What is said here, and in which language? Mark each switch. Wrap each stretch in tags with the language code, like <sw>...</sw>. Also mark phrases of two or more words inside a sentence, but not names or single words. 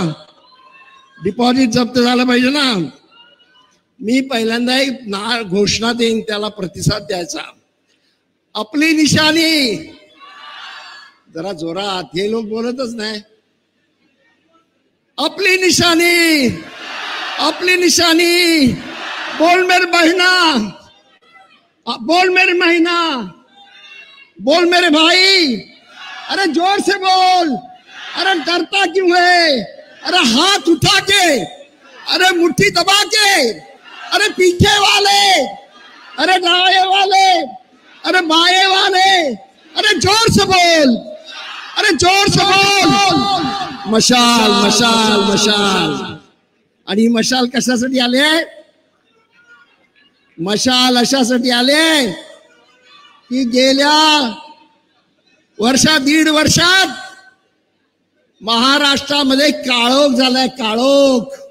<mr>डिपॉझिट जप्त झालं पाहिजे ना. मी पहिल्यांदा एक घोषणा देईन, त्याला प्रतिसाद द्यायचा. आपली निशाणी, जरा जोरात, हे लोक बोलतच नाही. आपली निशानी, आपली निशानी.</mr> <hi>बोल मेरी बहना, बोल मेरी बहना, बोल मेरे भाई. अरे जोर से बोल. अरे डरता क्यों है? अरे हाथ उठा के, अरे मुट्ठी दबा के, अरे पीछे वाले, अरे दाएं वाले, अरे बाएं वाले, अरे जोर से बोल, अरे जोर से बोल.</hi> <mr>मशाल मशाल मशाल. आणि ही मशाल कशासाठी आले? मशाल अशासाठी आले की गेल्या दीड वर्षात महाराष्ट्रामध्ये काळोख झालाय, काळोख.</mr>